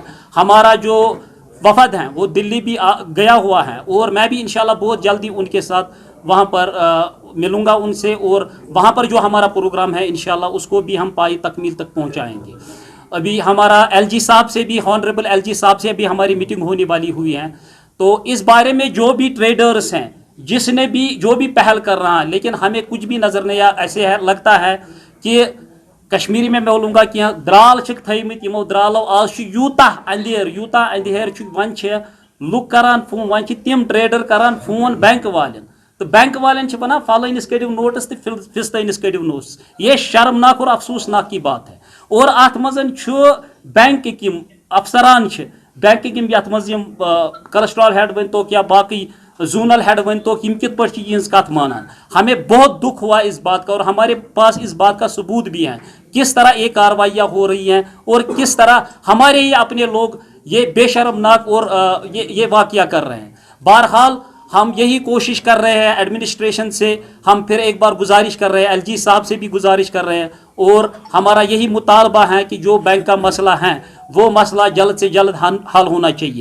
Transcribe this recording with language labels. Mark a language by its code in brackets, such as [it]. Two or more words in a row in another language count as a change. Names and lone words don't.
[hi] हमारा जो वफद है वो दिल्ली भी गया हुआ है और मैं भी इंशाल्लाह बहुत जल्दी उनके साथ वहाँ पर मिलूँगा उनसे, और वहाँ पर जो हमारा प्रोग्राम है इंशाल्लाह उसको भी हम पाई तकमील तक पहुँचाएँगे। अभी हमारा LG साहब से भी, हॉनरेबल LG साहब से भी हमारी मीटिंग होने वाली हुई है। तो इस बारे में जो भी ट्रेडर्स हैं, जिसने भी जो भी पहल कर रहा है, लेकिन हमें कुछ भी नज़र नहीं आ, ऐसे है लगता है कि कश्मीरी में बोलूँगा कि [ks] द्राल थमित यमो द्रालो आज यूता अंधेर वन लुक करान फोन, वन तिम ट्रेडर करान फोन बैंक वालें, तो बैंक वालें वनान फलानिस करियो नोटिस तो फिस्तनिस करियो नोटिस। [hi] ये शर्मनाक और अफसोसनाक की बात है। [ks] और अत मज बैंक की अफसरान बैंकिंग यथ मज कोलेस्ट्रॉल हेड वन तो क्या बाकी जोनल हेड वन तो कित पे कत मानान। [hi] हमें बहुत दुख हुआ इस बात का और हमारे पास इस बात का सबूत भी है किस तरह ये कार्रवाइयाँ हो रही हैं और किस तरह हमारे ही अपने लोग ये बेशर्मनाक और ये वाक़या कर रहे हैं। बहरहाल हम यही कोशिश कर रहे हैं एडमिनिस्ट्रेशन से, हम फिर एक बार गुजारिश कर रहे हैं, एलजी साहब से भी गुजारिश कर रहे हैं और हमारा यही मुतालबा है कि जो बैंक का मसला है वो मसला जल्द से जल्द हल होना चाहिए।